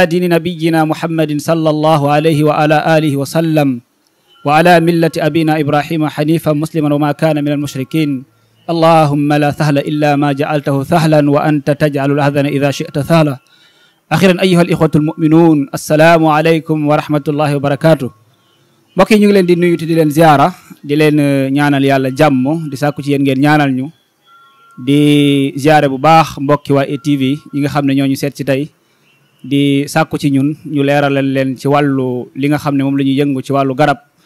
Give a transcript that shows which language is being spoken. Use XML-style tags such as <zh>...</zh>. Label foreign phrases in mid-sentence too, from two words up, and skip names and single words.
<ar>دين نبينا محمد صلى الله عليه وعلى آله وسلم وعلى ملة أبينا إبراهيم حنيفا مسلما وما كان من المشركين اللهم لا سهل إلا ما جعلته سهلا وأنت تجعل الأحزان إذا شئت سهلا أخيرا أيها الإخوة المؤمنون السلام عليكم ورحمة الله وبركاته</ar> <wo>mbokk yi ñu ngi leen di nuyu te di leen ziara di leen ñaanal yàlla jàmm di sàkku ci yéen ngeen ñaanal ñu di ziare bu baax mbokki waa ETV ñi nga xam ne ñoo ñu seet ci tey di sàkku ci ñun ñu leeralal leen ci wàllu li nga xam ne moom la ñuy yëngu ci wàllu garab</wo>